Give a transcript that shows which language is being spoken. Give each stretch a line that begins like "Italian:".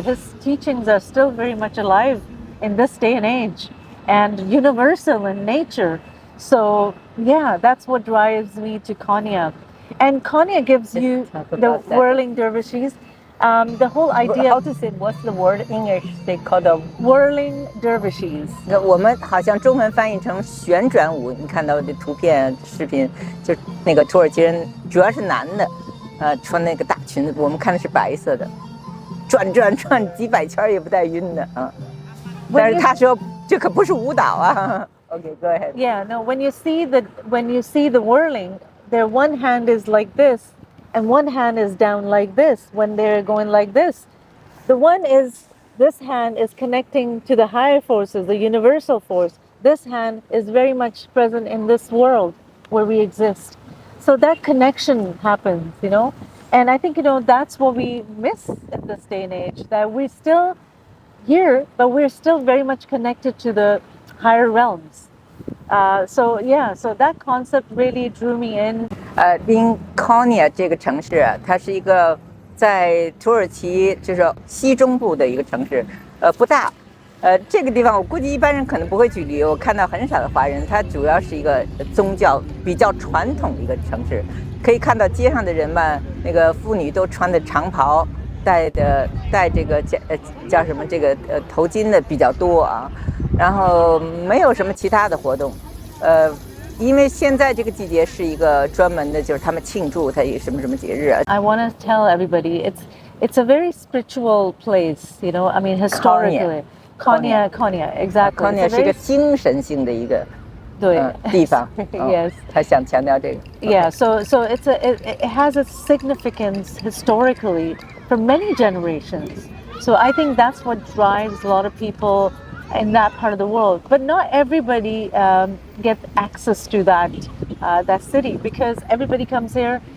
English: His teachings are still very much alive in this day and age and universal in nature. So yeah, that's what drives me to Konya. And Konya gives you the whirling dervishes. The whole idea. How to say? What's the word in English? They call the whirling dervishes.
Chinese: 我们好像中文翻译成旋转舞。你看到的图片、视频，就那个土耳其人，主要是男的，穿那个大裙子，我们看的是白色的，转几百圈也不带晕的啊。但是他说这可不是舞蹈啊。
English: Okay, go ahead. Yeah, no. When you see the whirling, their one hand is like this, and one hand is down like this when they're going like this. This hand is connecting to the higher forces, the universal force. this hand is very much present in this world where we exist. So that connection happens, and I think, that's what we miss in this day and age, that we're still here, but we're still very much connected to the higher realms. So that concept really drew me in.
Chinese: Lincolnia 这个城市啊，它是一个在土耳其就是西中部的一个城市，不大。这个地方我估计一般人可能不会去旅游，我看到很少的华人。它主要是一个宗教比较传统的一个城市，可以看到街上的人们，那个妇女都穿的长袍，戴这个叫什么这个头巾的比较多啊，然后没有什么其他的活动，因为现在这个季节是一个专门的，就是他们庆祝它一个什么节日啊。
English: I want to tell everybody it's a very spiritual place, I mean historically. Konya, exactly.
Chinese: Konya 是一个精神性的一个地方。
English: Yes.
Chinese: 他想强调这个。
English: Yeah, so it has a significance historically for many generations. So I think that's what drives a lot of people in that part of the world. But not everybody gets access to that city, because everybody comes here.